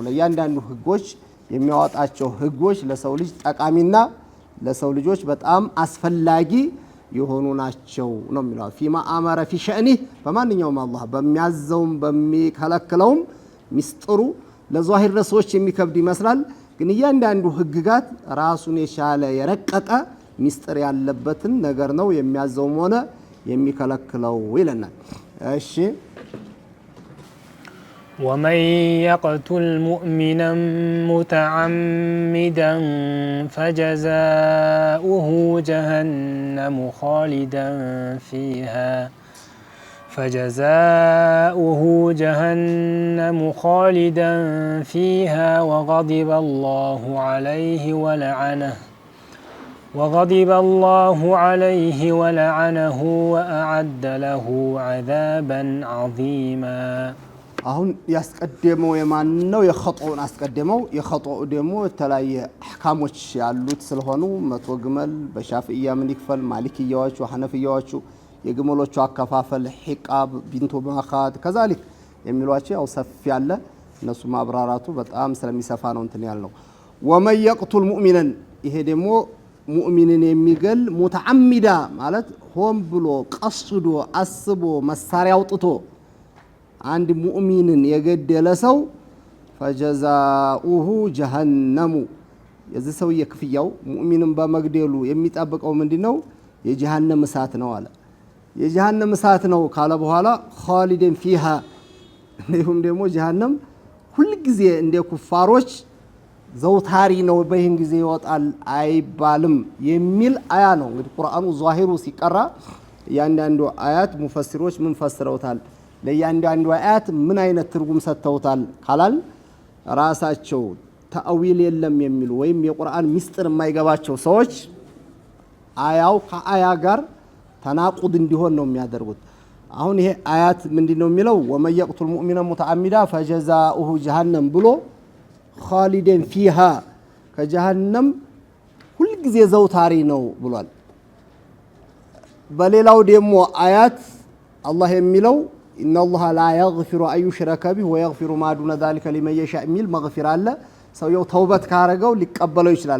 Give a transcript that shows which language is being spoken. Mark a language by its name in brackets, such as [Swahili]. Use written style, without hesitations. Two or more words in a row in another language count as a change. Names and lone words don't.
[Amharic] ለእያንዳንዱ ህጎች የሚያወጣቸው ህጎች ለሰው ልጅ ጠቃሚና ለሰው ልጆች በጣም አስፈላጊ የሆኑ ናቸው ነው የሚለው [Arabic] فيما أمر في شأن [Amharic] በማንኛውም አላህ በሚያዘውም በሚከለክለውም ሚስጥሩ ለዛሂር ለሰዎች የሚከብድ ይመስላል ግን እያንዳንዱ ህግጋት ራሱን የቻለ የረቀቀ ሚስጥር ያለበትን ነገር ነው የሚያዘውም ሆነ የሚከለክለው ይለናል እሺ [Arabic] ومن يقتل مؤمنا متعمدا فجزاؤه جهنم خالدا فيها وغضب الله عليه ولعنه وأعد له عذابا عظيما [Amharic] አሁን ያስቀደመው የማን ነው የኸጦውን አስቀደመው የኸጦው ደግሞ ተላየ አህካሞች ያሉት ስለሆኑ መቶ ግመል በሻፊያ ምን ይክፈል ማሊክያዎቹ ሐነፊያዎቹ የግመሎቹ አከፋፈል ሒቃብ ቢንቱ ማኻት ከዛሊክ የሚሏቸው ያው ሰፊ ያለ እነሱ ማብራራቱ በጣም ስለሚሰፋ ነው እንትን ያልነው ወመን [Arabic] يقتل مؤمنا [Amharic] ይሄ ደግሞ ሙእሚንን የሚገል ሙተዓሚዳ ማለት ሆን ብሎ ቀስዶ አስቦ መሳሪያ አውጥቶ አንድ ሙእሚንን የገደለ ሰው [Arabic] فجزاؤه جهنم [Amharic] የዚህ ሰው የክፍያው ሙእሚንን በመግደሉ የሚጠብቀው ምንድነው የጀሃነም እሳት ነው አለ የጀሃነም እሳት ነው ካለ በኋላ [Arabic] خالدا فيها [Amharic] እንዲሁም ደግሞ ጀሃነም ሁሉ ጊዜ እንደ ኩፋሮች ዘውታሪ ነው በይህን ጊዜ ይወጣል አይባልም የሚል አያ ነው እንግዲህ ቁርአኑ ዛሂሩ ሲቀራ ያንዳንዱ አያት ሙፈሲሮች ምን ፈስረውታል ለያንዳንዱ አያት ምን አይነት ትርጉም ሰጥተውታል ካላል ራሳቸው ተአዊል የለም የሚሉ ወይም የቁርአን ሚስጥር የማይገባቸው ሰዎች አያው ከአያ ጋር ተናቁድ እንዲሆን ነው የሚያደርጉት አሁን ይሄ አያት ምንድነው የሚለው [Arabic] ومن يقتل مؤمنا متعمدا فجزاؤه جهنم [Amharic] ብሎ [Arabic] خالدا فيها [Amharic] ከጀሃነም ሁሉ ጊዜ ዘውታሪ ነው ብሏል በሌላው ደግሞ አያት አላህ የሚለው [Arabic] إن الله لا يغفر أن يشرك به ويغفر ما دون ذلك لمن يشاء የሚል መግፊራ አለ። ሰውየው ተውበት ካረገው ሊቀበለው ይችላል